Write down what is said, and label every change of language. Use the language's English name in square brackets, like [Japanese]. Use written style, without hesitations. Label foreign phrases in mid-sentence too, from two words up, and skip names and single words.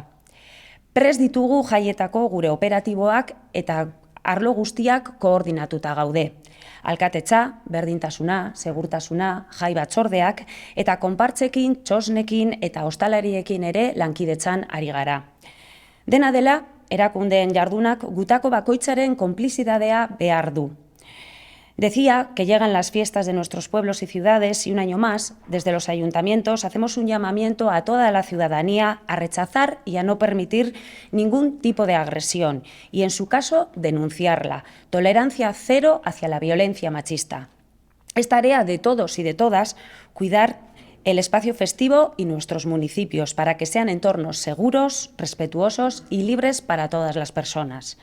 [Basque] Prest ditugu jaietako gure operatiboak eta arlo guztiak koordinatuta gaude. Alkatetza, berdintasuna, segurtasuna, jai batzordeak eta konpartzekin, txosnekin eta ostalariekin ere lankidetzan ari gara. Dena dela, erakundeen jardunak gutako bakoitzaren konplizidadea behar du. [Spanish] Decía que llegan las fiestas de nuestros pueblos y ciudades y un año más, desde los ayuntamientos, hacemos un llamamiento a toda la ciudadanía a rechazar y a no permitir ningún tipo de agresión y, en su caso, denunciarla. Tolerancia cero hacia la violencia machista. Es tarea de todos y de todas cuidar el espacio festivo y nuestros municipios para que sean entornos seguros, respetuosos y libres para todas las personas.